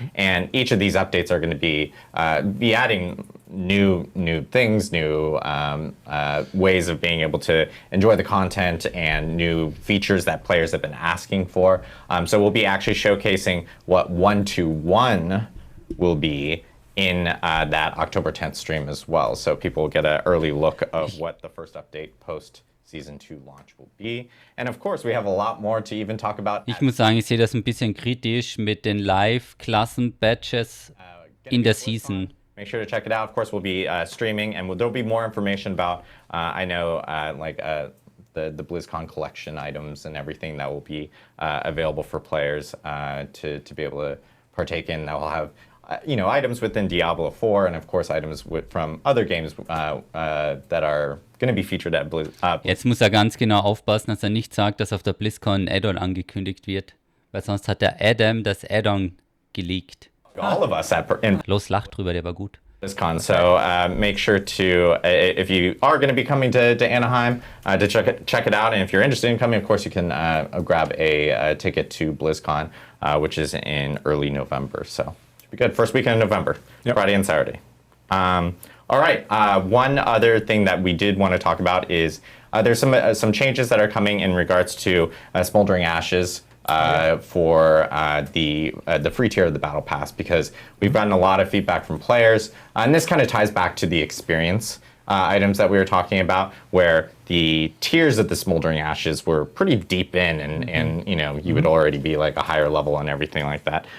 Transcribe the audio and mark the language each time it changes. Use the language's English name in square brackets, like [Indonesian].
[English] And each of these updates are going to be adding new things, new ways of being able to enjoy the content and new features that players have been asking for. So we'll be actually showcasing what 1-1 will be in that October 10th stream as well. So people will get an early look of what the first update post Season 2 launch will be. And of course, we have a lot more to even talk about. [German] Ich muss sagen, ich sehe das ein bisschen kritisch mit den Live-Klassen-Badges in der Season. [English] Make sure to check it out. Of course, we'll be streaming, and there'll be more information about, I know, the the BlizzCon collection items and everything that will be available for players to be able to partake in. That will have items within Diablo 4 and of course items from other games that are going to be featured at BlizzCon. [German] Jetzt muss er ganz genau aufpassen, dass er nicht sagt, dass auf der BlizzCon ein Add-on angekündigt wird, weil sonst hat der Adam das Add-on geleakt. [English] All of us [German] Los, lach drüber, der war gut. [English] BlizzCon, so make sure to, if you are going to be coming to Anaheim, to check it out, and if you're interested in coming, of course you can grab a ticket to BlizzCon, which is in early November, so should be good. First weekend of November, Friday and Saturday. All right, one other thing that we did want to talk about is there's some changes that are coming in regards to Smoldering Ashes for the free tier of the Battle Pass, because we've gotten a lot of feedback from players, and this kind of ties back to the experience items that we were talking about, where the tiers of the Smoldering Ashes were pretty deep in, and you would already be like a higher level and everything like that.